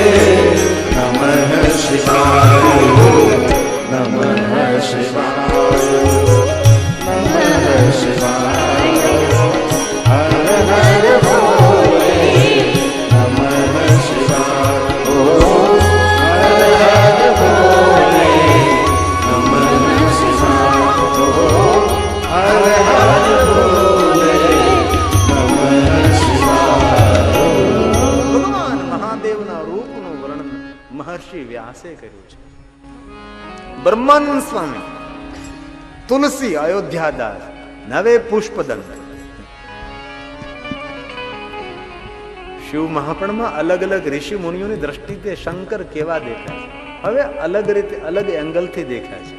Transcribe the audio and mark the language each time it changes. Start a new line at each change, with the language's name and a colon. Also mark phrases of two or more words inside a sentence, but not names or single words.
Sanskrit: नमः शिवाय नमः शिवाय नमः शिवाय हर हर भोले नमः शिवाय हर हर भोले नमः शिवाय हर हर भोले नमः शिवाय.
Gujarati: ભગવાન મહાદેવના રૂપનું વર્ણન મહર્ષિ વ્યાસે કર્યું છે. બ્રહ્માનંદ સ્વામી, તુલસી, અયોધ્યાદાસ, નવે પુષ્પદંત. શિવ મહાપણમાં અલગ અલગ ઋષિ મુનિઓની દ્રષ્ટિથી શંકર કેવા દેખાય છે હવે અલગ રીતે અલગ એંગલથી દેખાય છે.